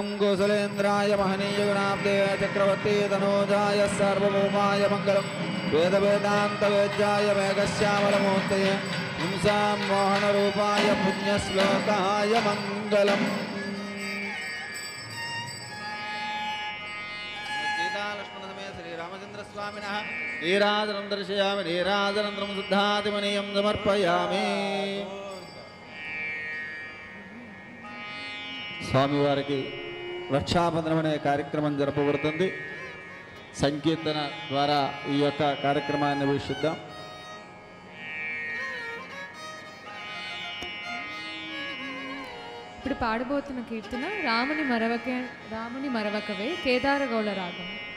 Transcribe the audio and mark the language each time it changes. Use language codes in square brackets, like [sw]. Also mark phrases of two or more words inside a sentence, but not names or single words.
[sa] कौसलेन्द्राय महनीय गुणाब्दे चक्रवर्ती तनोजाय सार्वभौमाय मंगलम वेद वेदांत वेद्याय मेघश्यामलमूर्तये हिंसां मोहन रूपाय पुण्यश्लोकाय मंगलम सीता लक्ष्मण समेत श्री रामचंद्र स्वामिनः नीराजनं दर्शयामि नीराजनन्तरं शुद्धादिमनीयं समर्पयामि [te] స్వామివారికి రక్షాబంధనం అనే కార్యక్రమం జరపబడుతుంది. సంకీర్తన ద్వారా ఈ యొక్క కార్యక్రమాన్ని వీక్షిద్దాం. ఇప్పుడు పాడబోతున్న కీర్తన రాముని మరవకవే కేదారగౌళ రాగం.